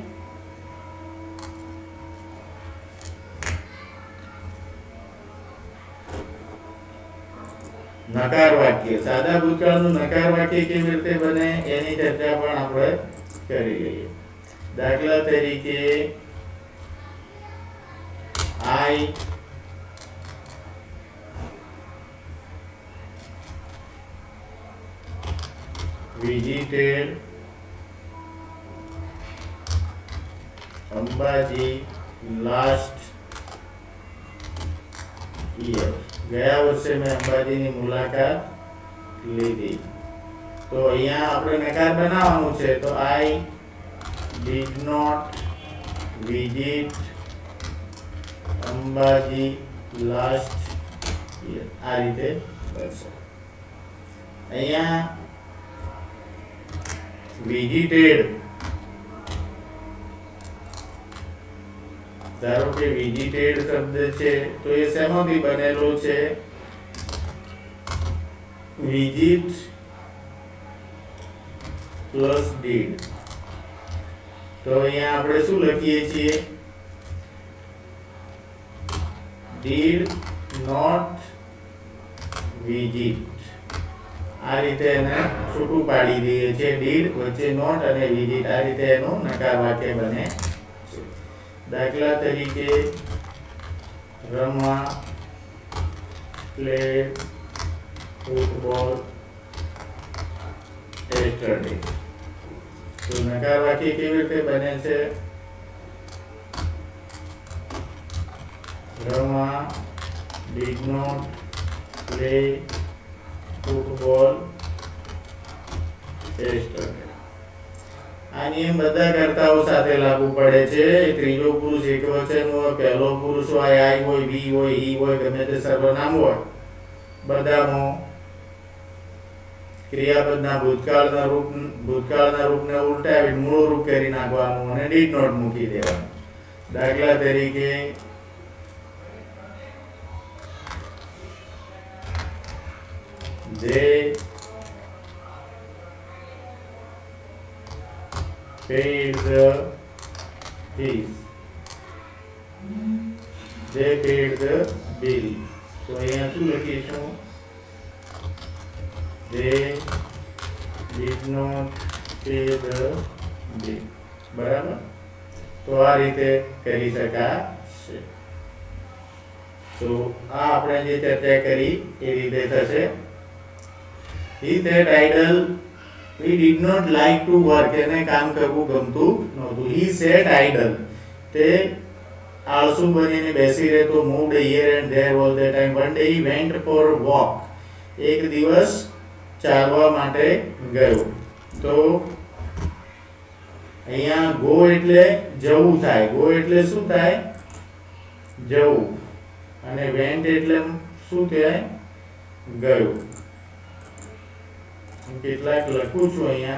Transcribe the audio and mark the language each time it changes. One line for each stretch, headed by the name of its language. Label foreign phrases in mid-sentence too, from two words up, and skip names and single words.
Gujarati: નકાર વાક્ય. સાદા ભૂતકાળનું નકાર વાક્ય કેવી રીતે બને એની ચર્ચા પણ આપણે કરી લઈએ. દાખલા તરીકે
English: આઈ visited અંબાજી last year.
Gujarati: ગયા વર્ષે મેં અંબાજીની મુલાકાત લીધી. તો અહીંયા આપણે નકાર બનાવવાનું છે.
English: તો આઈ did not visit અંબાજી last year.
Gujarati: આ રીતે બનશે. અહીંયા visited, ધારો કે visited શબ્દ છે તો એ શેમાંથી બનેલો છે?
English: visit પ્લસ did.
Gujarati: તો અહીંયા આપણે શું લખીએ છીએ?
English: did not visit.
Gujarati: આ રીતે એને છૂટું પાડી દઈએ છીએ. did વચ્ચે not અને visit, આ રીતે એનું નકાર વાક્ય બને છે. દાખલા તરીકે
English: રમા played football yesterday.
Gujarati: તો નકાર વાક્ય કેવી રીતે બને છે?
English: રમા did not play football yesterday.
Gujarati: આ નિયમ બધા કર્તાઓ સાથે લાગુ પડે છે. ત્રીજો પુરુષ એકવચન હોય, પહેલો પુરુષ હોય, આઈ હોય, વી હોય, હી હોય, ગમે તે સર્વનામ હોય, બધામાં ક્રિયાપદના ભૂતકાળના રૂપને ઉલટાવી મૂળ રૂપ કરી નાખવાનું અને
English: did not
Gujarati: મૂકી દેવાનું.
English: દાખલા તરીકે they paid the fees. They paid the bill.
Gujarati: So અહીંયા શું લખીશું?
English: They did not pay the bill.
Gujarati: બરાબર? તો આ રીતે કરી શકાશે. તો આ આપણે જે ચર્ચા કરી એ રીતે થશે.
English: He said idle. He did not like to work.
Gujarati: એને કામ કરવું ગમતું નહોતું.
English: He sat idle.
Gujarati: તે આળસુ બનીને બેસી રહેતો.
English: moved here and there all the time. One day he went for a walk.
Gujarati: એક દિવસ ચાલવા માટે ગયો. તો અહીંયા go એટલે જવું થાય. go એટલે શું થાય? જવું. અને went એટલે શું થાય? ગયો. કેટલાક લખું છું અહીંયા.